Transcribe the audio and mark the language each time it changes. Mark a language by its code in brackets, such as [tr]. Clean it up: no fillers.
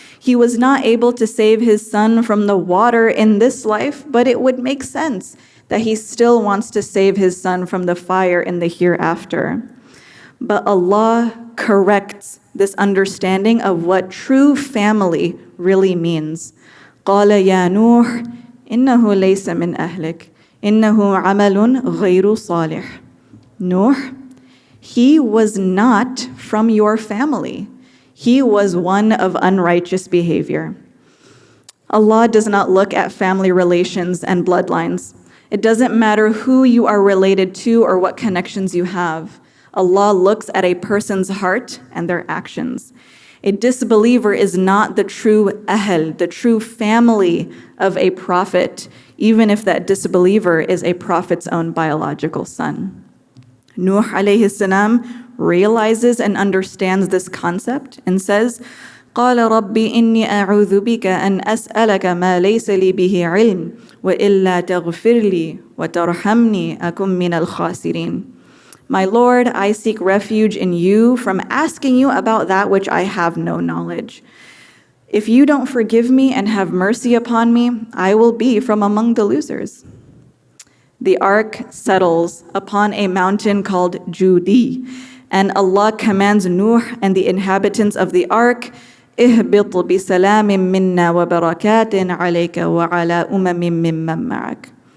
[en] He was not able to save his son from the water in this life, but it would make sense that he still wants to save his son from the fire in the hereafter. But Allah corrects this understanding of what true family really means. [ar] قال يا نوح إنه ليس من أهلك إنه عمل غير صالح. [en] Nuh, he was not from your family. He was one of unrighteous behavior. Allah does not look at family relations and bloodlines. It doesn't matter who you are related to or what connections you have. Allah looks at a person's heart and their actions. A disbeliever is not the true ahl, the true family of a prophet, even if that disbeliever is a prophet's own biological son. Nuh alayhi salam realizes and understands this concept and says, [ar] قال ربي إني أعوذ بك أن أسألك ما ليس لي به علم وإلا تغفر لي وترحمني أكن من الخاسرين. [en] My Lord, I seek refuge in you from asking you about that which I have no knowledge. If you don't forgive me and have mercy upon me, I will be from among the losers. The ark settles upon a mountain called Judi, and Allah commands Nuh and the inhabitants of the ark, [ar] اهبط بسلام منا وبركات عليك وعلى ممن معك.